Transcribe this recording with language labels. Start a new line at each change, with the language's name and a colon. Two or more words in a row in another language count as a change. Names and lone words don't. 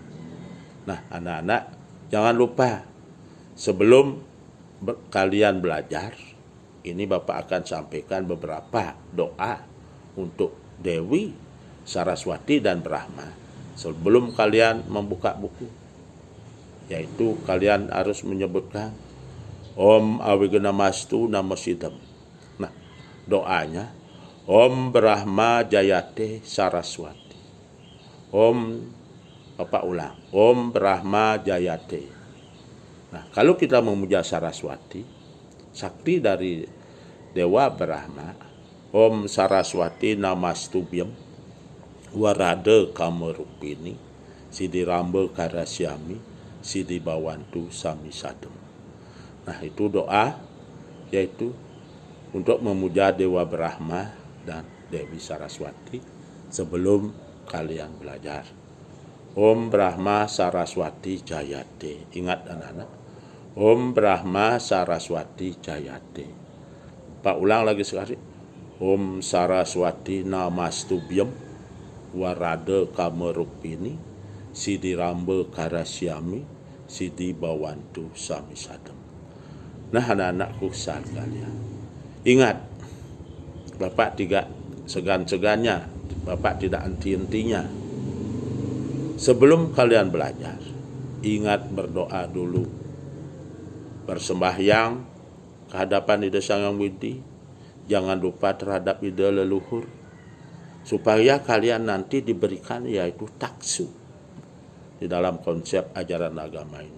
Indonesian: Nah, anak-anak jangan lupa sebelum kalian belajar, ini Bapak akan sampaikan beberapa doa untuk Dewi, Saraswati, dan Brahma sebelum kalian membuka buku. Yaitu kalian harus menyebutkan
Sanskrit: Om Awignamastu Namasidam.
Indonesian: Nah, doanya
Sanskrit: Om Brahma Jayate Saraswati.
Indonesian: Om, Bapak ulang,
Sanskrit: Om Brahma Jayate.
Indonesian: Nah, kalau kita memuja Saraswati, sakti dari Dewa Brahma,
Sanskrit: Om Saraswati Namastubhyam Warada Kamarupini Sidiramba Karasyami Sidibawantu Sami Sadem.
Indonesian: Nah, itu doa yaitu untuk memuja Dewa Brahma dan Dewi Saraswati sebelum kalian belajar.
Sanskrit: Om Brahma Saraswati Jayate.
Indonesian: Ingat anak-anak,
Sanskrit: Om Brahma Saraswati Jayate.
Indonesian: Pak ulang lagi sekali.
Sanskrit: Om Saraswati Namastubhyam Warada Kamarupini Sidiramba Karasyami Sidibawantu Sami Sadem.
Indonesian: Nah, anak-anakku sekalian, ingat, Bapak tidak segan-segannya, Bapak tidak henti-hentinya. Sebelum kalian belajar, ingat berdoa dulu. Bersembahyang kehadapan Ida Sang Hyang Widi, jangan lupa terhadap ide leluhur, supaya kalian nanti diberikan yaitu taksu di dalam konsep ajaran agama ini.